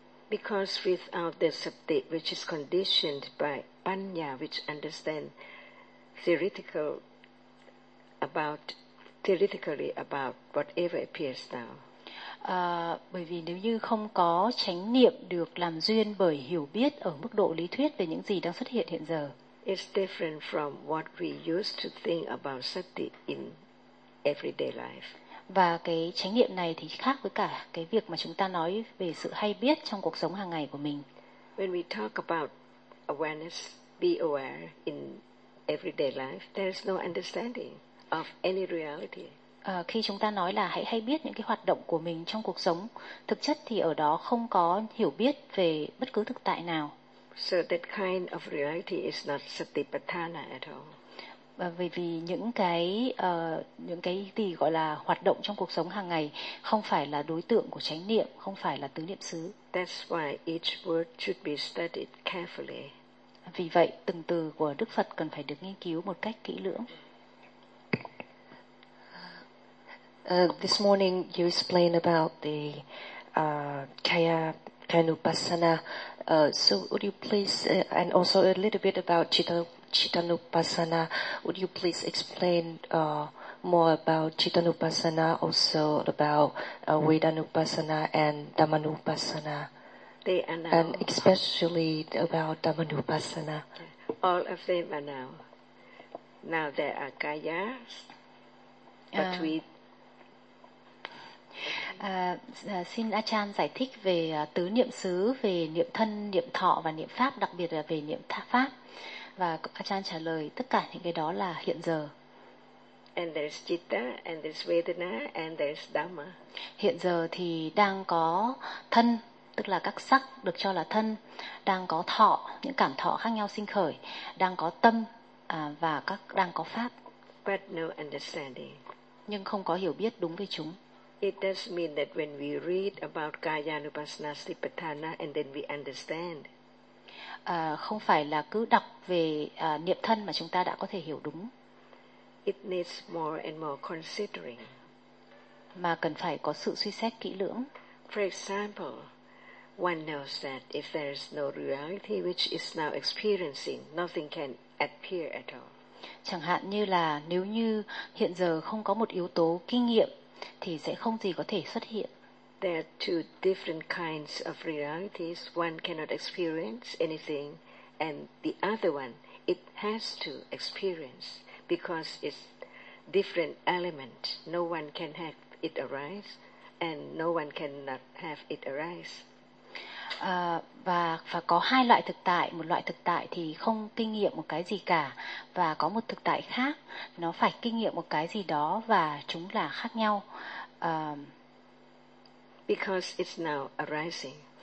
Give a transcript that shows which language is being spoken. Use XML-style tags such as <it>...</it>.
<en>Because without the sati, which is conditioned by panya, which understand theoretically about whatever appears now.</en> <vi>Bởi vì nếu như không có chánh niệm được làm duyên bởi hiểu biết ở mức độ lý thuyết về những gì đang xuất hiện hiện giờ.</vi> <en>It's different from what we used to think about sati in everyday life.</en> <vi>Và cái chánh niệm này thì khác với cả cái việc mà chúng ta nói về sự hay biết trong cuộc sống hàng ngày của mình.</vi> <en>When we talk about awareness, be aware in everyday life, there is no understanding of any reality.</en> <vi>Khi chúng ta nói là hãy hay biết những cái hoạt động của mình trong cuộc sống, thực chất thì ở đó không có hiểu biết về bất cứ thực tại nào.</vi> <en>So that kind of reality is not satipatthana at all.</en> <vi>Vì những cái gì gọi là hoạt động trong cuộc sống hàng ngày không phải là đối tượng của chánh niệm, không phải là tứ niệm xứ.</vi> <en>That's why each word should be studied carefully.</en> <vi>Vì vậy từng từ của Đức Phật cần phải được nghiên cứu một cách kỹ lưỡng.</vi> <en>This morning you explained about the kaya kanupassana. So would you please and also a little bit about Chittanupassana, would you please explain more about Chittanupassana, also about Vedanupassana and Dhammanupassana, they are now, and especially about Dhammanupassana? All of them are now. Now there are kayas, but we...</en> <vi>Xin Achan giải thích về tứ niệm xứ, về niệm thân, niệm thọ và niệm pháp, đặc biệt là về niệm tha pháp. Và Achan trả lời tất cả những cái đó là hiện giờ.</vi> <en>And there's citta, and there's vedana, and there's dhamma.</en> <vi>Hiện giờ thì đang có thân, tức là các sắc được cho là thân, đang có thọ, những cảm thọ khác nhau sinh khởi, đang có tâm và các đang có pháp.</vi> <en>But no understanding.</en> <vi>Nhưng không có hiểu biết đúng về chúng.</vi> <en>It does mean that when we read about kaya nupassana sipatthana and then we understand.</en> <vi>Không phải là cứ đọc về niệm thân mà chúng ta đã có thể hiểu đúng.</vi> <en>It needs more and more considering.</en> <vi>Mà cần phải có sự suy xét kỹ lưỡng.</vi> <en>For example, one knows that if there is no reality which is now experiencing, nothing can appear at all.</en> <vi>Chẳng hạn như là nếu như hiện giờ không có một yếu tố kinh nghiệm thì sẽ không gì có thể xuất hiện.</vi> <en>There are two different kinds of realities. One cannot experience anything, and the other one, it has to experience because it's different element. No one can have it arise, and no one cannot have it arise.</en> <vi>Và có hai loại thực tại, một loại thực tại thì không kinh nghiệm một cái gì cả, và có một thực tại khác, nó phải kinh nghiệm một cái gì đó và chúng là khác nhau.</vi> <en>Because it's now arising.</en>